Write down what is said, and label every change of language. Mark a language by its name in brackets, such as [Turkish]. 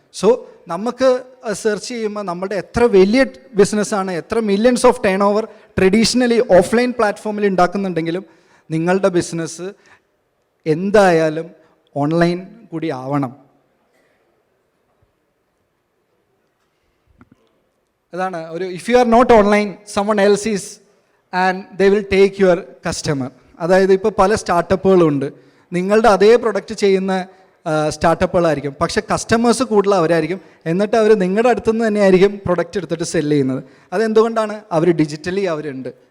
[Malayalam] So നമുക്ക് search ചെയ്യുമ്പോൾ നമ്മുടെ എത്ര വലിയ ബിസിനസ്സാണ്, എത്ര millions of turn over traditionally offline പ്ലാറ്റ്ഫോമിൽ ഉണ്ടാക്കുന്നുണ്ടെങ്കിലും നിങ്ങളുടെ ബിസിനസ് എന്തായാലും ഓൺലൈൻ കൂടി ആവണം. അതാണ് [English] If you are not online, someone else is and they will take your customer. [Malayalam] അതായത് ഇപ്പോൾ പല സ്റ്റാർട്ടപ്പുകളുണ്ട്, നിങ്ങളുടെ അതേ പ്രൊഡക്റ്റ് ചെയ്യുന്ന സ്റ്റാർട്ടപ്പുകളായിരിക്കും, പക്ഷേ കസ്റ്റമേഴ്സ് കൂടുതൽ അവരായിരിക്കും. എന്നിട്ട് അവർ നിങ്ങളുടെ അടുത്തു നിന്ന് തന്നെയായിരിക്കും പ്രൊഡക്റ്റ് എടുത്തിട്ട് സെല് ചെയ്യുന്നത്. അതെന്തുകൊണ്ടാണ്? അവർ ഡിജിറ്റലി അവരുണ്ട്.